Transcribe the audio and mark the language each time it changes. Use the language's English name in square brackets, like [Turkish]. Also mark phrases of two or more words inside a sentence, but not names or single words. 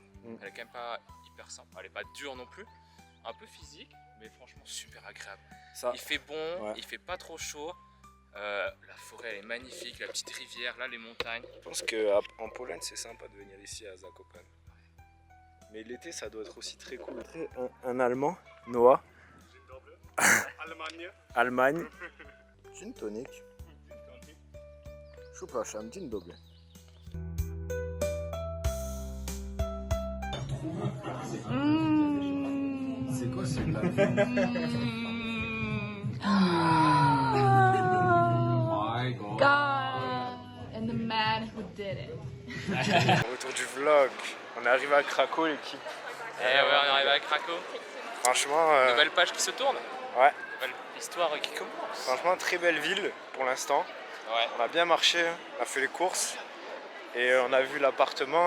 [French] Elle est quand même pas hyper simple. Elle est pas dure non plus. Un peu physique, mais franchement super agréable. Ça, Il fait bon, ouais. il fait pas trop chaud. La forêt elle est magnifique, la petite rivière, là les montagnes. je pense qu'en Pologne c'est sympa de venir ici à Zakopane. Mais l'été ça doit être aussi très cool. Un Allemand, Noah. [Polish] Dzień dobry. [French] Allemagne. Allemagne. Gin tonic. [Polish] Przepraszam, dzień dobry. [French] C'est quoi ce [English] God and the man who did it. [French] Retour du vlog. On est arrivé à Craco l'équipe. Et ouais, on est arrivé à Craco. Franchement, Nouvelle page qui se tourne. ouais. Nouvelle histoire qui commence. Franchement, très belle ville pour l'instant. Ouais. On a bien marché, on a fait les courses et on a vu l'appartement.